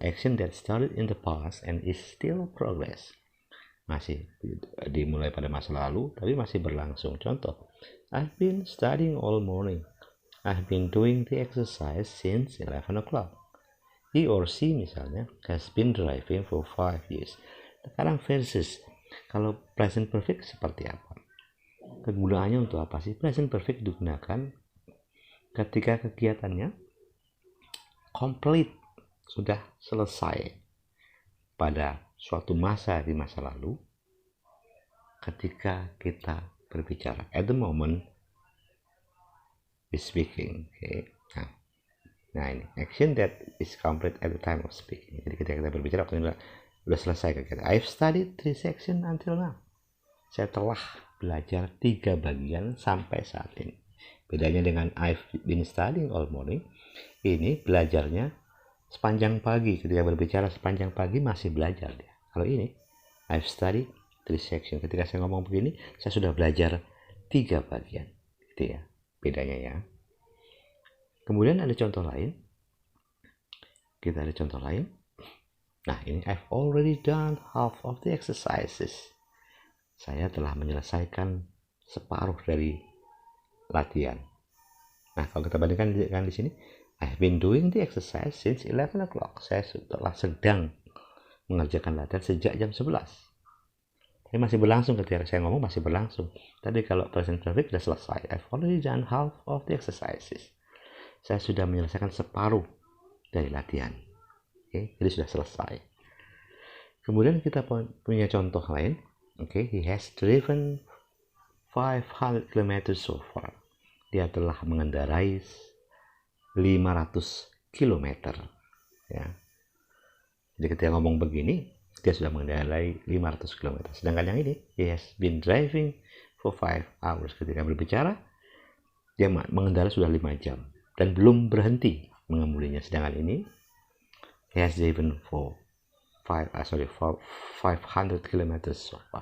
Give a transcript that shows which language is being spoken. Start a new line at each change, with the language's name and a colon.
English: Action that started in the past and is still progress.
Indonesian: Masih dimulai pada masa lalu tapi masih berlangsung.
English: Contoh, I've been studying all morning. I've been doing the exercise since 11 o'clock. He or she misalnya has been driving for 5 years.
Indonesian: Sekarang versus, kalau present perfect seperti apa? Kegunaannya untuk apa sih? Present perfect digunakan ketika kegiatannya complete, sudah selesai pada suatu masa di masa lalu ketika kita berbicara.
English: At the moment we speaking. Okay. Nah ini action that is complete at the time of speaking.
Indonesian: Jadi ketika kita berbicara waktunya sudah selesai kegiatan.
English: I've studied 3 sections until now.
Indonesian: Saya telah belajar 3 bagian sampai saat ini. Bedanya dengan
English: I've been studying all morning,
Indonesian: ini belajarnya sepanjang pagi. Ketika berbicara sepanjang pagi masih belajar dia. Kalau ini
English: I've studied 3 sections.
Indonesian: Ketika saya ngomong begini, saya sudah belajar 3 bagian. Gitu ya, bedanya ya. Kemudian ada contoh lain. Kita ada contoh lain.
English: Nah ini, I've already done half of the exercises.
Indonesian: Saya telah menyelesaikan separuh dari latihan. Nah kalau kita bandingkan di sini,
English: I've been doing the exercise since 11 o'clock.
Indonesian: Saya telah sedang mengerjakan latihan sejak jam 11. Ini masih berlangsung, ketika saya ngomong masih berlangsung. Tadi kalau present perfect sudah selesai.
English: I've already done half of the exercises.
Indonesian: Saya sudah menyelesaikan separuh dari latihan. Oke, jadi sudah selesai. Kemudian kita punya contoh lain.
English: Oke, he has driven 500 km so far.
Indonesian: Dia telah mengendarai 500 km. Ya. Jadi ketika ngomong begini, dia sudah mengendarai 500 km. Sedangkan yang ini,
English: he has been driving for 5 hours.
Indonesian: Ketika berbicara, dia mengendarai sudah 5 jam dan belum berhenti mengemudinya. Sedangkan ini,
English: he has driven for 500 km so far.